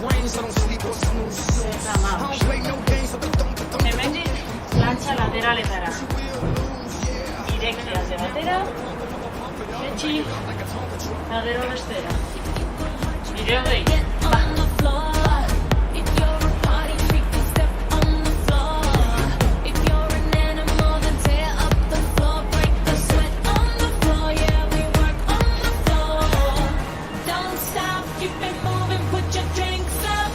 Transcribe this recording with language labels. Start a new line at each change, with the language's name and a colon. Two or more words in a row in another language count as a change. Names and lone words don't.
Basque: Eta amabost. Hemendik, lantza lateraletara. Irekte alde batera, etxi, eta gero bestera. Nire hogei.
English: On the floor. If you're a party freak, then step on the floor. If you're an animal, then tear up the floor. Break the sweat on the floor. Yeah, we work on the floor. Don't stop, keep it moving, put your drinks up.